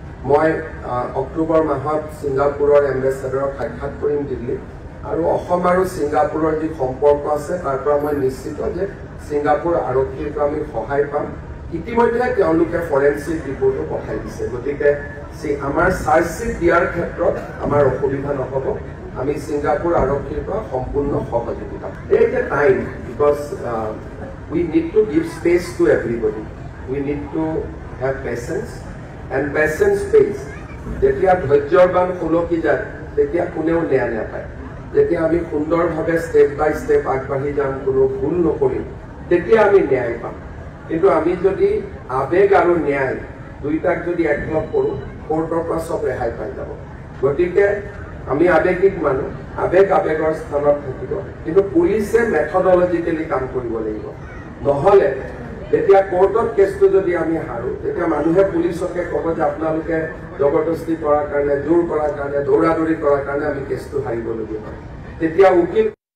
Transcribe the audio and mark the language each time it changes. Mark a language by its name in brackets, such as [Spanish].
[Assamese] মই অক্টোবৰ মাহত ছিংগাপুৰৰ এম্বেচাডৰক সাক্ষাৎ কৰিম দিল্লীত, আৰু অসম আৰু ছিংগাপুৰৰ যি সম্পৰ্ক আছে তাৰ পৰা মই নিশ্চিত যে ছিংগাপুৰ আৰক্ষীৰ পৰা আমি সহায় পাম। ইতিমধ্যে তেওঁলোকে ফৰেনচিক ৰিপৰ্টো পঠাই দিছে। গতিকে আমাৰ চাৰ্জশ্বিট দিয়াৰ ক্ষেত্ৰত আমাৰ অসুবিধা নহ'ব। আমি ছিংগাপুৰ আৰক্ষীৰ পৰা সম্পূৰ্ণ সহযোগিতা। [English] There is a time because we need to give space to everybody. We need to have patience and patience pays. [Assamese] যেতিয়া ধৈৰ্যবান সুলকি যায় তেতিয়া কোনেও ন্যায় নাপায়। যেতিয়া আমি সুন্দৰভাৱে ষ্টেপ বাই ষ্টেপ আগবাঢ়ি যাম, কোনো ভুল নকৰিম, তেতিয়া আমি ন্যায় পাম। কিন্তু আমি যদি আবেগ আৰু ন্যায় দুইটাক যদি একলগ কৰোঁ, কোৰ্টৰ পৰা চব ৰেহাই পাই যাব। গতিকে আমি আবেগিক মানুহ, আবেগৰ স্থানত থাকিব, কিন্তু পুলিচে মেথডলজিকেলি কাম কৰিব লাগিব। নহ'লে তেতিয়া কোৰ্টত কেছটো যদি আমি হাৰোঁ, তেতিয়া মানুহে পুলিচকে ক'ব যে আপোনালোকে জবৰদস্তি কৰাৰ কাৰণে, জোৰ কৰাৰ কাৰণে, দৌৰা-দৌৰি কৰাৰ কাৰণে আমি কেছটো হাৰিবলগীয়া হয়। তেতিয়া উকিল